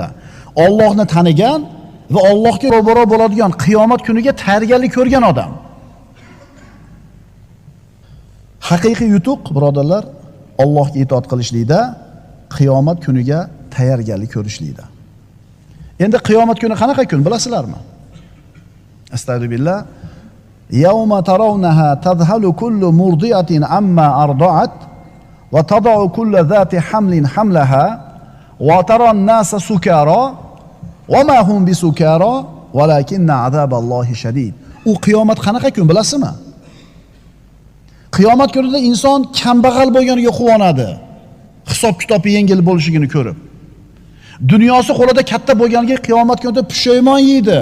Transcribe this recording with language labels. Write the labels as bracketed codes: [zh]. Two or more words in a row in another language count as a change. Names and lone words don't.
[uz] Allohni tanigan va Allohga ro'baro bo'ladigan qiyomat kuniga tayyorgarlik ko'rgan odam. Haqiqiy yutuq birodarlar, Allohga itoat qilishlikda, qiyomat kuniga tayyorgarlik ko'rishlikda. Endi qiyomat kuni qanaqa kun bilasizlarmi? Astagfirullah. [ar] يوم ترونها تذهل كل مرضعة عما أرضعت وتضع كل ذات حمل حملها وترى الناس سكارى وما هم بسكارى ولكن عذاب الله شديد. [uz] U qiyomat qanaqa kun bilasizmi? Qiyomat kunida inson kambag'al bo'lganiga quvonadi. Hisob-kitobi yengil bo'lishini ko'rib. Dunyosi qo'lida katta bo'lganiga qiyomat kunida pushaymon yeydi.